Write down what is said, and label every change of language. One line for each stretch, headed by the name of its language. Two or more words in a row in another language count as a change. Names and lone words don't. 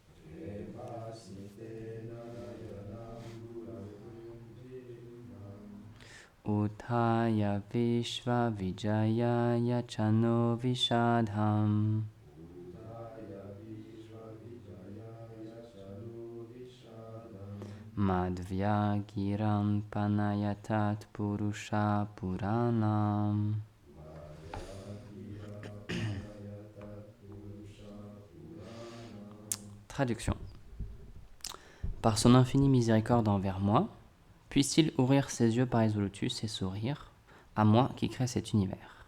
Sanskrit: उत्थाय विश्व विजयाय च नो विषादं. माध्व्या गिरा अपनयतात् पुरुषः पुराणः.
French: Traduction. Par son infinie miséricorde envers moi, puisse-t-il ouvrir ses yeux par Lotus et sourire, à moi qui crée cet univers.